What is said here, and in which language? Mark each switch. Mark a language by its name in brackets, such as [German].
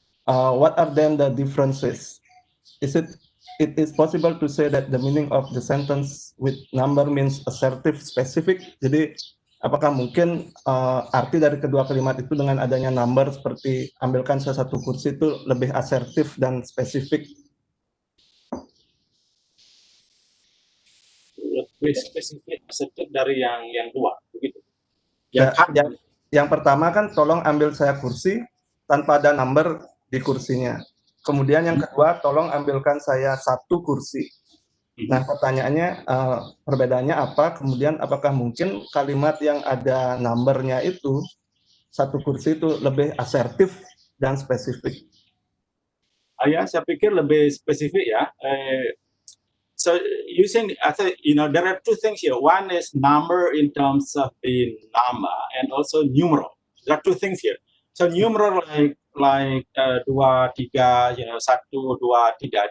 [English] What are then the differences? It is possible to say that the meaning of the sentence with number means assertive, specific. [Indonesian] Jadi apakah mungkin arti dari kedua kalimat itu dengan adanya number seperti ambilkan saya satu kursi itu lebih asertif dan spesifik? Lebih spesifik, asertif dari yang dua, begitu. Yang pertama kan tolong ambil saya kursi tanpa ada number di kursinya. Kemudian yang kedua tolong ambilkan saya satu kursi. Nah pertanyaannya perbedaannya apa? Kemudian apakah mungkin kalimat yang ada numbernya itu satu kursi itu lebih asertif dan spesifik? Ya, saya pikir lebih spesifik ya. [English] So using, I think, there are two things here. One is number in terms of the nama, and also numeral. There are two things here. So numeral like [Indonesian] dua, tiga, satu, dua, tiga.